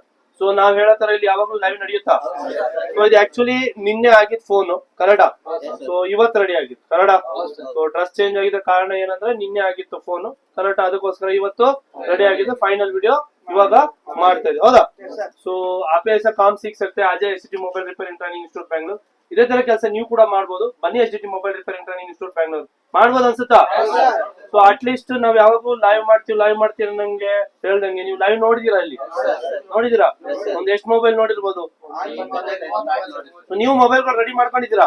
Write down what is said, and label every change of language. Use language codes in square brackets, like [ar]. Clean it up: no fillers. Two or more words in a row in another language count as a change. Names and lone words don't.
[kn] ಸೊ ನಾವ್ ಹೇಳೋ ತರ ಇಲ್ಲಿ ಯಾವಾಗ್ಲೂ ಲೈವ್ ನಡೆಯುತ್ತಾ. ಸೊ ಇದು ಆಕ್ಚುಲಿ ನಿನ್ನೆ ಆಗಿದ್ ಫೋನ್ ಕನ್ನಡ. ಸೊ ಇವತ್ತು ರೆಡಿ ಆಗಿತ್ತು ಕನ್ನಡ. ಸೊ [en] dress change [kn] ಆಗಿದ್ದ ಕಾರಣ ಏನಂದ್ರೆ ನಿನ್ನೆ ಆಗಿತ್ತು ಫೋನ್ ಕನ್ನಡ, ಅದಕ್ಕೋಸ್ಕರ ಇವತ್ತು ರೆಡಿ ಆಗಿದೆ. [en] final video [kn] ಇವಾಗ ಮಾಡ್ತಾ ಇದ್ದೀವಿ ಹೌದಾ. [hi] ಸೊ आप ऐसा काम सीख सकते हैं, आ जाए एचडी मोबाइल रिपेयरिंग ट्रेनिंग इंस्टीट्यूट बैंगलोर. [kn] ಇದೇ ತರ ಕೆಲಸ ನೀವು ಕೂಡ ಮಾಡಬಹುದು. ಬನ್ನಿ ಎಚ್ಡಿ ಮೊಬೈಲ್ ರಿಪೇರಿಂಗ್ ಟ್ರೈನಿಂಗ್ ಇನ್ಸ್ಟಿಟ್ಯೂಟ್ ಬ್ಯಾಂಗ್ಳೂರ್. ಮಾಡ್ಬೋದು ಅನ್ಸುತ್ತಾ? ಸೊ [en] at least [kn] ನಾವ್ ಯಾವಾಗೂ ಲೈವ್ ಮಾಡ್ತೀವಿ ನಂಗೆ ಹೇಳ್ದಂಗೆ ನೀವು ಲೈವ್ ನೋಡಿದೀರಾ ಇಲ್ಲಿ? ನೋಡಿದೀರಾ? ಒಂದ್ ಎಷ್ಟು ಮೊಬೈಲ್ ನೋಡಿರ್ಬೋದು? ನೀವು ಮೊಬೈಲ್ ರೆಡಿ ಮಾಡ್ಕೊಂಡಿದ್ದೀರಾ?